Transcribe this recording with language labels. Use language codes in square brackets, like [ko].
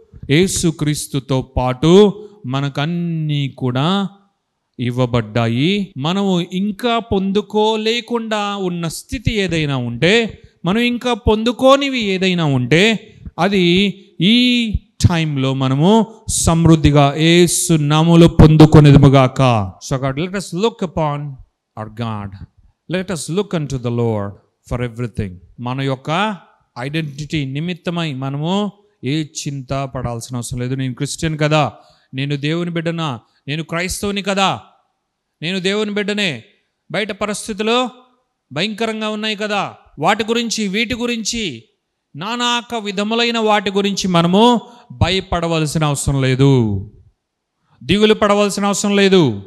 [te] యేసుక్రీస్తుతో పాటు మనకన్నీ కూడా ఇవ్వబడ్డాయి. మనము ఇంకా పొందుకోలేకుండా ఉన్న స్థితి ఏదైనా ఉంటే, మనం ఇంకా పొందుకోనివి ఏదైనా ఉంటే, అది ఈ టైంలో మనము సమృద్ధిగా యేసు నామములో పొందుకొనేదుముగాక. [en] So God, let us look upon our God. Let us look unto the Lord for everything. [te] మన యొక్క ఐడెంటిటీ నిమిత్తమై మనము ఏ చింత పడాల్సిన అవసరం లేదు. నేను క్రిస్టియన్ కదా, నేను దేవుని బిడ్డనా, నేను క్రైస్తవుని కదా, నేను దేవుని బిడ్డనే, బయట పరిస్థితులు భయంకరంగా ఉన్నాయి కదా, వాటి గురించి వీటి గురించి నానాక విధములైన వాటి గురించి మనము భయపడవలసిన అవసరం లేదు, దిగులు పడవలసిన అవసరం లేదు.